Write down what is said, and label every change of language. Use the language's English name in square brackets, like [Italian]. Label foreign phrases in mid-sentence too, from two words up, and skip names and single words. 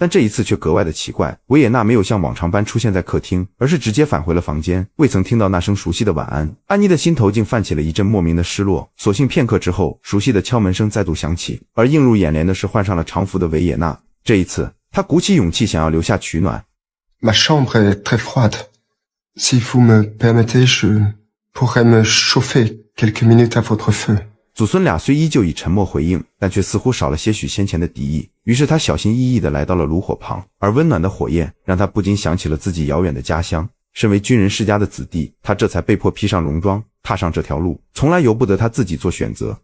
[Chinese] 但这一次却格外的奇怪，维也纳没有像往常般出现在客厅，而是直接返回了房间。未曾听到那声熟悉的晚安，安妮的心头竟泛起了一阵莫名的失落。所幸片刻之后，熟悉的敲门声再度响起，而映入眼帘的是换上了常服的维也纳。这一次，他鼓起勇气想要留下取暖。 [French] Ma chambre est très froide. Si vous me permettez, je pourrais me chauffer quelques minutes à votre feu. [Chinese] 祖孙俩虽依旧以沉默回应，但却似乎少了些许先前的敌意。于是他小心翼翼地来到了炉火旁，而温暖的火焰让他不禁想起了自己遥远的家乡。身为军人世家的子弟，他这才被迫披上戎装，踏上这条路，从来由不得他自己做选择。